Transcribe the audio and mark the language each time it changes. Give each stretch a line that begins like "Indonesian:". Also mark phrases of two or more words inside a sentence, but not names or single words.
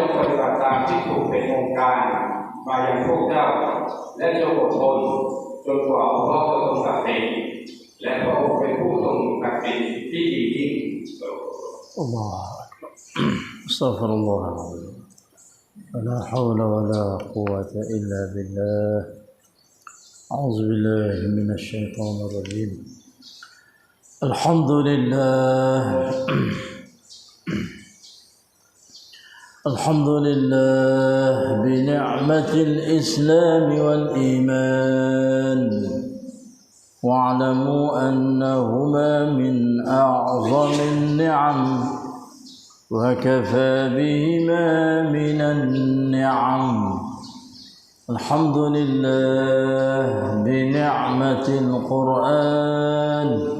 Thai: งปฏิบัติตามที่ถูกเป็นองค์การมาอย่างพวกเจ้าและจงอดทนจนกว่าอัลเลาะห์จะทรงตัดสินและพระองค์เป็นผู้ทรงตัดสินที่ดียิ่งอัลลอฮฺ
Arabic: أستغفر الله لا حول ولا قوة إلا بالله أعوذ بالله من الشيطان الرجيم الحمد لله الحمد لله بنعمة الإسلام والإيمان واعلموا أنهما من أعظم النعم وكفى بهما من النعم الحمد لله بنعمة القرآن